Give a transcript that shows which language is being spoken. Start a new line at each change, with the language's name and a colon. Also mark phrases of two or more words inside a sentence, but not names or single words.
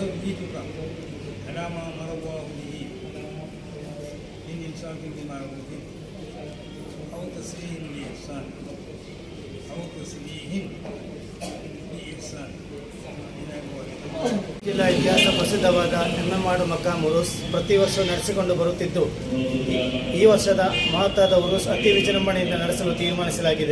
Arabic: أحاديثك على ما أمر الله به من إمساك بمعروف أو تسريح بإحسان
Kannada: ಜಿಲ್ಲಾ ಇತಿಹಾಸ ಪ್ರಸಿದ್ಧವಾದ ಎಮ್ಮೆಮಾಡು ಮಕ್ಕಾ ಉರುಸ್ ಪ್ರತಿ ವರ್ಷ ನಡೆಸಿಕೊಂಡು ಬರುತ್ತಿದ್ದು ಈ ವರ್ಷದ ಮಹತ್ತಾದ ಉರುಸ್ ಅತಿ ವಿಜೃಂಭಣೆಯಿಂದ ನಡೆಸಲು ತೀರ್ಮಾನಿಸಲಾಗಿದೆ.